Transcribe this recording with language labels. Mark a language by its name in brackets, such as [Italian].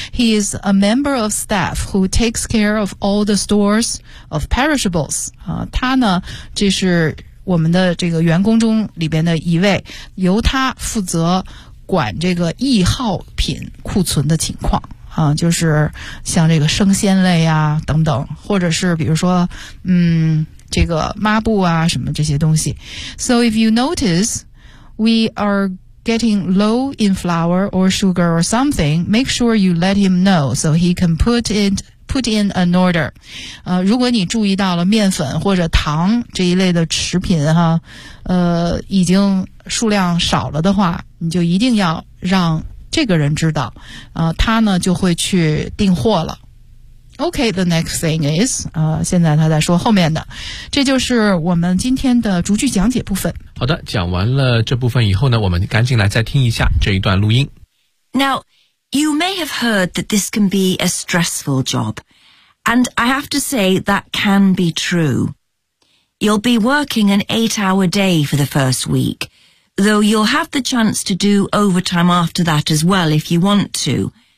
[English] He is a member of staff who takes care of all the stores of perishables、 [Chinese] 他呢这是我们的这个员工中里边的一位，由他负责管这个易耗品库存的情况啊，就是像这个生鲜类啊等等，或者是比如说这个抹布啊什么这些东西。 [English] So if you notice we are getting low in flour or sugar or something, make sure you let him know so he can put in an order. [Chinese] 如果你注意到了面粉或者糖这一类的食品哈，已经数量少了的话，你就一定要让这个人知道，他呢就会去订货了。 [English] OK, the next thing is, [Chinese] 现在他在说后面的，这就是我们今天的逐句讲解部分。好的，讲完了这部分以后呢，我们赶紧来再听一下这一段录音。 [English] NowYou may have heard that this can be a stressful job, and I have to say that can be true. You'll be working an 8-hour day for the first week, though you'll have the chance to do overtime after that as well if you want to.